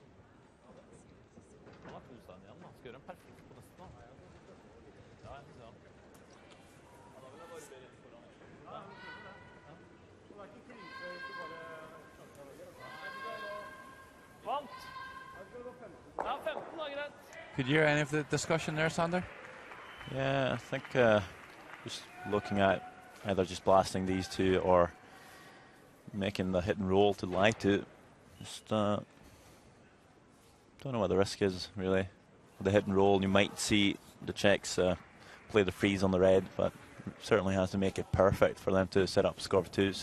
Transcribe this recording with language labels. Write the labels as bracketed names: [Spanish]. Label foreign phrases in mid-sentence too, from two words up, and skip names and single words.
[Norwegian] Han har 2 stein igjen, da. Skal gjøre en perfekt på nesten, da. Ja, jeg synes ja. Da vil jeg bare be litt foran. Ja. Det er ikke krise hvis du bare... Vant! Ja, 15 da, greit. [English] Could you hear any of the discussion there, Sander? Yeah, I think just looking at either just blasting these two or making the hit and roll to lie to. Just don't know what the risk is, really. With the hit and roll, you might see the Czechs play the freeze on the red, but certainly has to make it perfect for them to set up score for 2.